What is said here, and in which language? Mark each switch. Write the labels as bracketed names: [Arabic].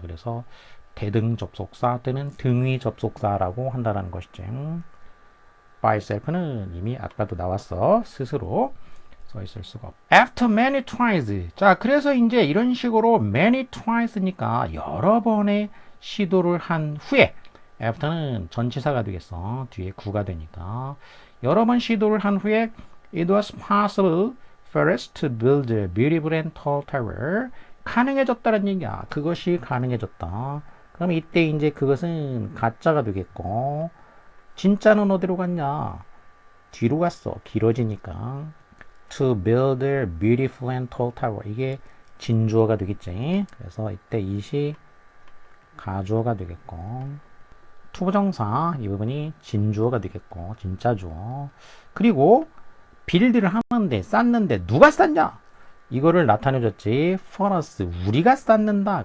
[Korean] 그래서 대등 접속사 또는 등위 접속사라고 한다는 것이지. by self는 이미 아까도 나왔어. 스스로. 써 있을 수가 없고. [English] After many tries. [Korean] 자, 그래서 이제 이런 식으로 many tries니까 여러 번의 시도를 한 후에 after는 전치사가 되겠어. 뒤에 구가 되니까. 여러 번 시도를 한 후에 [English] it was possible for us to build a beautiful and tall tower. [Korean] 가능해졌다는 얘기야. 그것이 가능해졌다. 그럼 이때 이제 그것은 가짜가 되겠고, 진짜는 어디로 갔냐? 뒤로 갔어. 길어지니까. [English] To build a beautiful and tall tower. [Korean] 이게 진주어가 되겠지. 그래서 이때 it이 가주어가 되겠고, 투부정사 이 부분이 진주어가 되겠고, 진짜 주어. 그리고 빌드를 하는데, 쌓는데 누가 쌓냐? 이거를 나타내줬지. [English] for us, [Korean] 우리가 쌓는다.